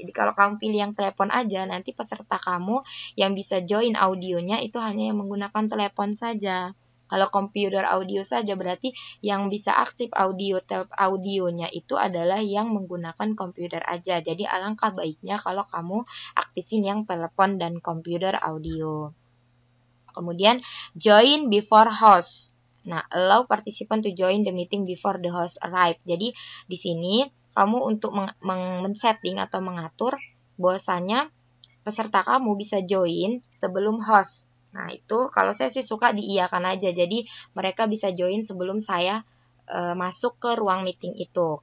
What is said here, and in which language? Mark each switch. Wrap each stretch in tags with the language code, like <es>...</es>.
<id>Jadi kalau kamu pilih yang telepon aja, nanti peserta kamu yang bisa join audionya itu hanya yang menggunakan telepon saja. Kalau komputer audio saja berarti yang bisa aktif audionya itu adalah yang menggunakan komputer aja. Jadi alangkah baiknya kalau kamu aktifin yang telepon dan komputer audio. Kemudian</id> <en>join before host. Nah, allow participant to join the meeting before the host arrive.</en> <id>Jadi di sini kamu untuk men-setting atau mengatur bahwasanya peserta kamu bisa join sebelum host. Nah, itu kalau saya sih suka diiyakan aja. Jadi mereka bisa join sebelum saya masuk ke ruang meeting itu.</id>